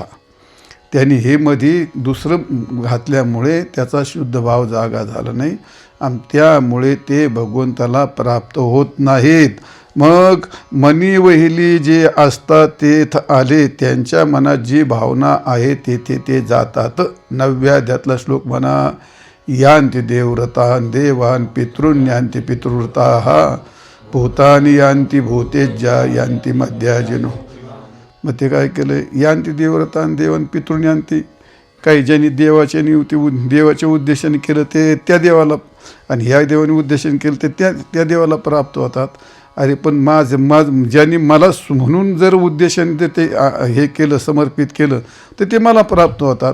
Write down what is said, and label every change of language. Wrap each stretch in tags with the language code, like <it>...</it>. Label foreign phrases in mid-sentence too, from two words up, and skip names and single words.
<mr>त्यांनी हे मध्ये दुसरं घातल्यामुळे त्याचा शुद्ध भाव जागा झाला नाही, आणि त्यामुळे ते भगवंताला प्राप्त होत नाहीत. मग मनी वहिली जे असतात तेथ आले, त्यांच्या मनात जी भावना आहे तेथे ते जातात. 9व्या श्लोक म्हणा,</mr> <sa>यांती देवव्रतान देवान पितॄन् यांती पितृव्रता भूतानी यांती भूतेज्या यांती मध्याजिनो.</sa> <mr>मग ते काय केलं,</mr> <sa>यांती देवव्रतान देवान पितॄन् यांती.</sa> <mr>काही ज्यांनी देवाच्या उद्देशाने केलं ते त्या देवाला, आणि ह्या देवाने उद्देशाने केलं ते त्या देवाला प्राप्त होतात. अरे पण ज्यांनी मला म्हणून जर उद्देशाने ते हे केलं, समर्पित केलं, तर ते मला प्राप्त होतात.</mr>